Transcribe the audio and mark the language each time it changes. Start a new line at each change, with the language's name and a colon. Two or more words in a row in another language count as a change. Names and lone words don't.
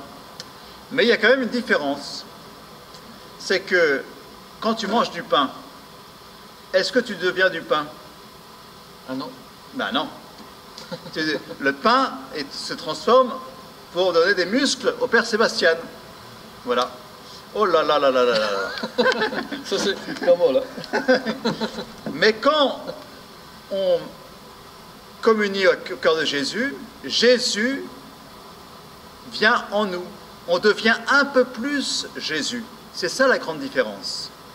French: Mais il y a quand même une différence. C'est que quand tu manges du pain, est-ce que tu deviens du pain? Ah non. Ben non. Le pain se transforme pour donner des muscles au Père Sébastien. Voilà. Oh là là là là là là. Ça c'est comment là? Mais quand on communie au cœur de Jésus, Jésus vient en nous. On devient un peu plus Jésus. C'est ça la grande différence.